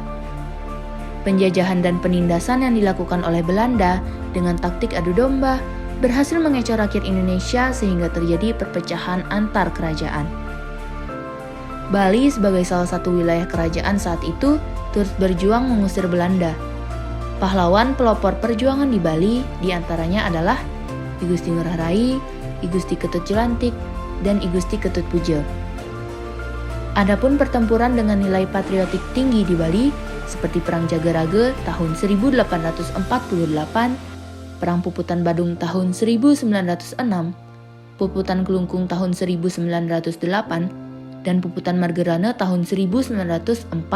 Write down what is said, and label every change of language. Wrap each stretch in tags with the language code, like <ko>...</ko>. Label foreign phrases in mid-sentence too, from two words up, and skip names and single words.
<id>Penjajahan dan penindasan yang dilakukan oleh Belanda dengan taktik adu domba berhasil mengecoh rakyat Indonesia sehingga terjadi perpecahan antar kerajaan. Bali sebagai salah satu wilayah kerajaan saat itu turut berjuang mengusir Belanda. Pahlawan pelopor perjuangan di Bali diantaranya adalah I Gusti Ngurah Rai, I Gusti Ketut Jelantik, dan I Gusti Ketut Pujo. Adapun pertempuran dengan nilai patriotik tinggi di Bali seperti Perang Jagarage tahun 1848, Perang Puputan Badung tahun 1906, Puputan Kelungkung tahun 1908, dan Puputan Margerana tahun 1946.</id>